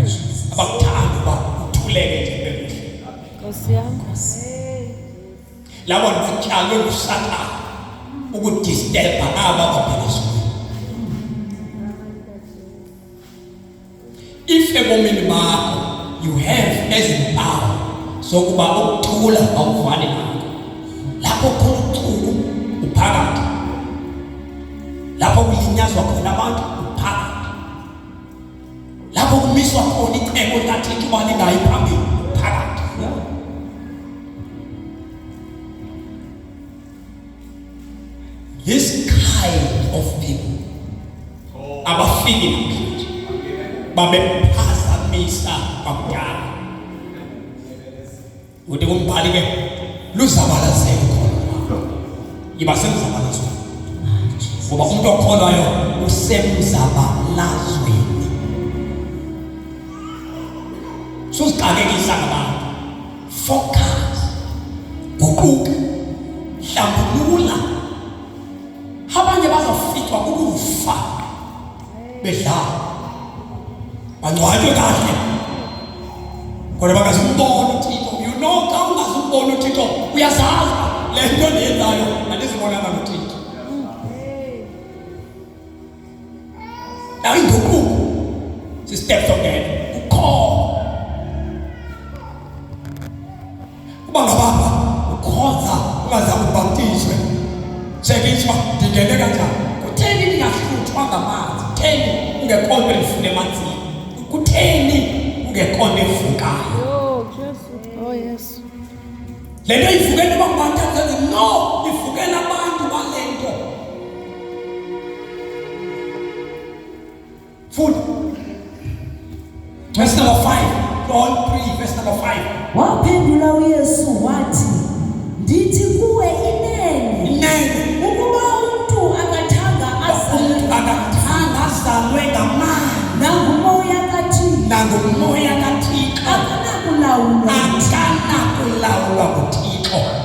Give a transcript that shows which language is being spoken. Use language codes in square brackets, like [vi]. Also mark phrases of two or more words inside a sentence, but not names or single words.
[xh] abakuthanda uba uthuleke nje bebuhle. Nkosi yami. Labo batyalwe nguSathane ukudisturba aba baphezulu. If ebomini bakho [en] you have [xh] ezimpawu zokuba ukuthula awuvani nakho, lapho khona uchuku uphakathi, lapho kulinyazwa khona abantu uphakathi, lapho kumiswa khona icebo likaThixo uba lingayi phambili uphakathi. [en] This kind of people [xh] abafiki namhlanje babephazamisa bakudala. Uthi kumbhali ke luzabalazele khona, yiba semzabalazweni ngoba umuntu okholwayo usemzabalazweni. Susixakekisa ngabantu, focus, guquka, hlambulula. Abanye bazafitwa kukufa bedlala, bangcwatywe kahle kodwa bangazimbona uThixo. [en] You know [xh] xa ungazimbona uThixo uyazazi le nto ndiyenzayo andizibonanga noThixo. Inguquko si- [en] steps again [xh] ukhona uba ngababa ukhonza ungazange ubhaptizwe. Sekithiwa ndingene kanjani? Kutheni ndingahluthwa ngamanzi? Kutheni ungekhona elifuna emanzini? Kutheni ungekhona evukayo? [en] Yo, Jesu. Oh, yes. [xh] Le nto ivukela abantu azenze no, ivukela abantu bale nto. [en] Food. Verse number 5. John 3, verse number 5. [xh] Waphendula uYesu wathi, ndithi kuwe inene ukuba umuntu akathanga azalwe ngamandla nangumoya nangumoya kaThixo akanakulawulwa nguThixo.